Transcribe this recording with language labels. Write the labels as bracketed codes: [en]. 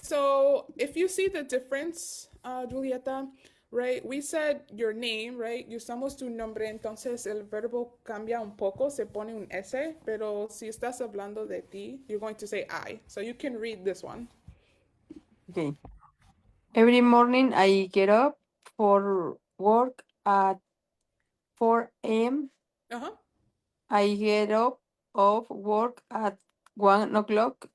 [en] So if you see the difference, Julieta, right? We said your name, right? [es] Usamos tu nombre, entonces el verbo cambia un poco, se pone un S, pero si estás hablando de ti, [en] you're going to say I. So you can read this one. Okay. Every morning I get up for work at 4 a.m. Uh-huh. I get up of work at 1 o'clock.